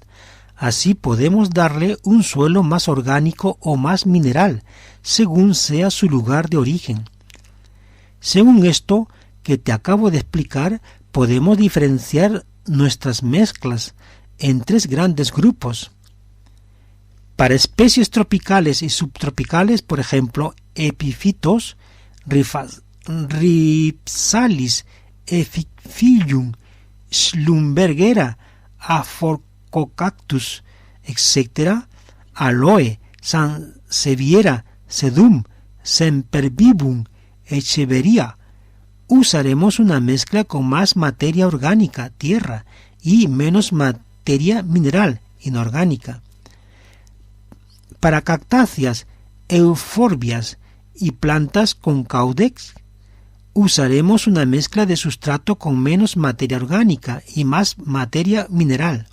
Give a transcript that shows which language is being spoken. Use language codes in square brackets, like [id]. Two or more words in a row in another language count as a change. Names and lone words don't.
[es] Así podemos darle un suelo más orgánico o más mineral, según sea su lugar de origen. Según esto que te acabo de explicar, podemos diferenciar nuestras mezclas en 3 grandes grupos. Para especies tropicales y subtropicales, por ejemplo, epifitos, Rhipsalis, Epiphyllum, Schlumbergera, Aphorcocactus, etc., Aloe, Sansevieria, Sedum, Sempervivum, Echeveria. Usaremos una mezcla con más materia orgánica, tierra, y menos materia mineral, inorgánica. Para cactáceas, euforbias y plantas con caudex, usaremos una mezcla de sustrato con menos materia orgánica y más materia mineral.